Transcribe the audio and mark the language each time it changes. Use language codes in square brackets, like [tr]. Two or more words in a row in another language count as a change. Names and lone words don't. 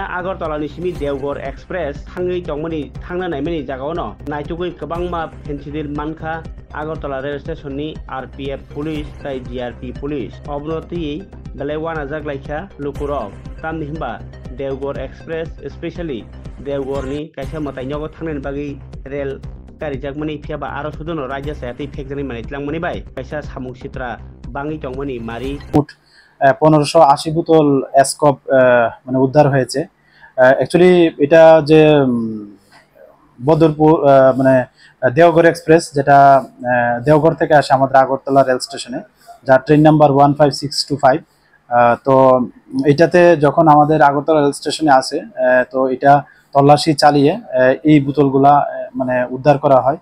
[trp] आगरतलानि सिमी देवगर एक्सप्रेस थाङै तंमनि थांना नायमनि जागाव न नायथुगै गोबां मा फेन्सिडिल मानखा आगरतला रेल स्टेशननि आरपीएफ पुलिस ताइ जीआरपी पुलिस अबनति बेले वाना जागलायखा लुकुरक तामनि हिमबा देवगर एक्सप्रेस स्पेशली देवगरनि कायसा मताइनयाव थांनायनि बागै रेल कारिजाकमनि फियाबा आरो सुदन राज्य सायातै फेकजनि मानितलांमनि बाय कायसा सामुं सित्रा बाङै तंमनि मारि [bn] 1580 বোতল এসকপ মানে উদ্ধার হয়েছে। অ্যাকচুয়ালি এটা যে বদরপুর মানে দেওঘর এক্সপ্রেস, যেটা দেওঘর থেকে আসে আমাদের আগরতলা রেল স্টেশনে, যার ট্রেন নাম্বার 15625। তো এটাতে যখন আমাদের আগরতলা রেল স্টেশনে আসে, তো এটা তল্লাশি চালিয়ে এই বোতলগুলা মানে উদ্ধার করা হয়।